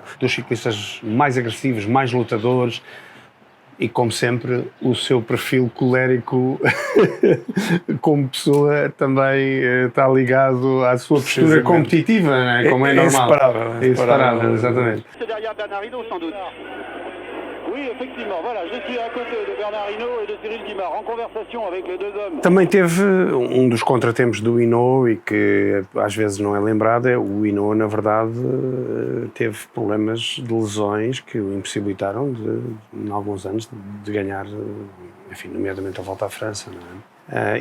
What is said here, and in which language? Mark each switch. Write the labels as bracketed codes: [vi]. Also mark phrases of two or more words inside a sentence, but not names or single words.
[pt] Dos ciclistas mais agressivos, mais lutadores e, como sempre, o seu perfil colérico como pessoa também está ligado à sua postura competitiva, não é? Como é normal. Inseparável, exatamente. [fr] Derrière Bernard Hinault, sans doute. Oui, effectivement. Voilà, je suis à côté de Bernard Hinault et de Cyril Guimard, en conversation avec les 2 hommes. [pt] Também teve um dos contratempos do Hinault, e que às vezes não é lembrado, o Hinault, na verdade, teve problemas de lesões que o impossibilitaram, em alguns anos, de ganhar, enfim, nomeadamente a Volta à França, não é?